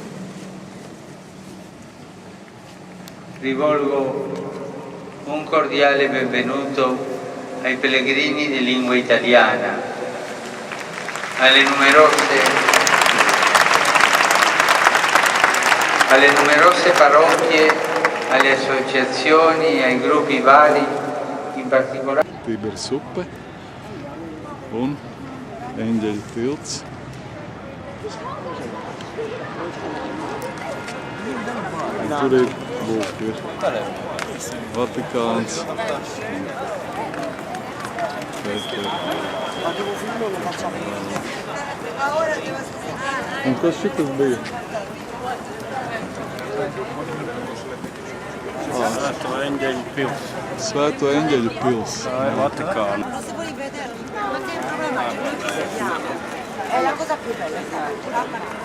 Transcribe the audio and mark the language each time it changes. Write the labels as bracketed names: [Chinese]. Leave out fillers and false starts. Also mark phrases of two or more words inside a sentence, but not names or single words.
[Italian] Rivolgo un cordiale benvenuto ai pellegrini di lingua italiana, alle numerose parrocchie, alle associazioni, ai gruppi vari, in particolare. [Latvian] Tibers upe un eņģeļu tilts. Un tur ir Vatikāns. Šeit ir. Un kas šitas bija? Svēto eņģeļu pils. Svēto eņģeļu pils. Tā ir Vatikāna. [Italian] Ma se vuoi vederlo, non c'è un problema, noi ci vediamo. È la cosa più bella, sai?